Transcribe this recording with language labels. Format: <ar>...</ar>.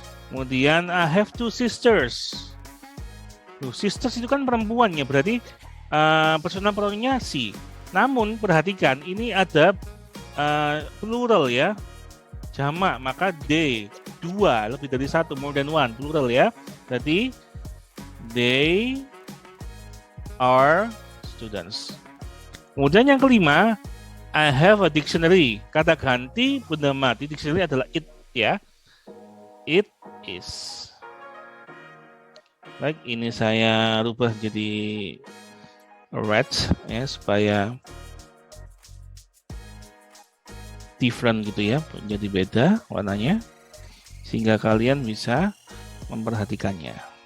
<id>Kemudian</id> <en>I have two sisters.</en> <id>Sisters itu kan perempuan ya, berarti personal pronounnya she. Namun perhatikan ini ada plural ya. Jamak, maka they, dua, lebih dari satu,</id> <en>more than one, plural</en> <id>ya. Berarti</id> <en>they are students.</en> <id>Kemudian yang kelima,</id> <en>I have a dictionary.</en> <id>Kata ganti benda mati dictionary adalah it ya.</id> <en>It is.</en> <id>Baik, ini saya rubah jadi red ya supaya different gitu ya, jadi beda warnanya sehingga kalian bisa memperhatikannya.</id>